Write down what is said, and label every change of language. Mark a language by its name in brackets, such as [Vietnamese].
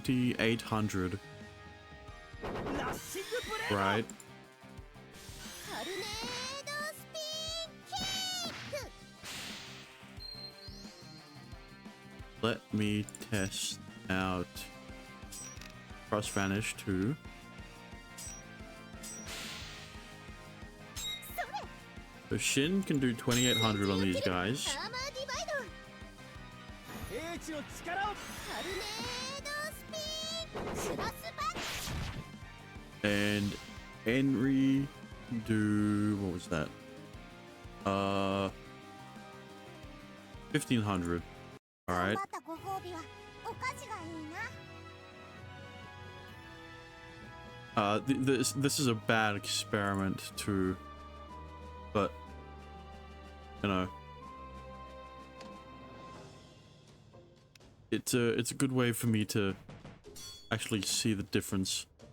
[Japanese] トルネードスピンキック。 [English] Let me test out Cross Vanish too. So Shin can do 2800 on these guys. [Japanese] アーマーディバイド。英知の力を。トルネードスピンクロスバック。 [English] And Henry can do, what was that? 1500. Alright. [Japanese] またご褒美はお菓子がいいな。 [English] This is a bad experiment too, but you know, it's a good way for me to actually see the difference.